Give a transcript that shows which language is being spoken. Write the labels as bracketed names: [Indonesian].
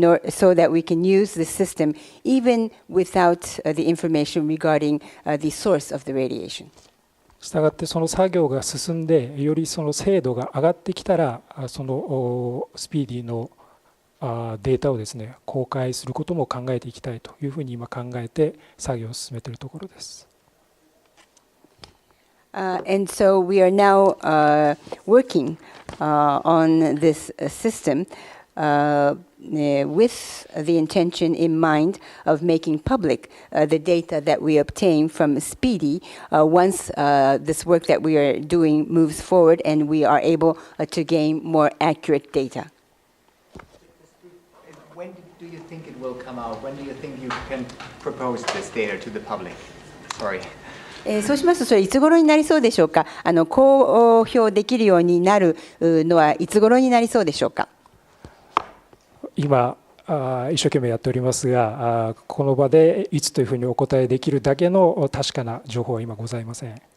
[English] so that we can use the system even without the information regarding the source of the radiation. [Japanese] したがってその作業が進んでよりその精度が上がってきたらそのスピーディーのデータをですね公開することも考えていきたいというふうに今考えて作業を進めているところです。 [English] And so we are now working on this system with the intention in mind of making public the data that we obtain from SPEEDY once this work that we are doing moves forward and we are able to gain more accurate data. When do you think it will come out? When do you think you can propose this data to the public? Sorry. [Japanese] そうしますとそれいつ頃になりそうでしょうか。公表できるようになるのはいつ頃になりそうでしょうか。今一生懸命やっておりますが、この場でいつというふうにお答えできるだけの確かな情報は今ございません。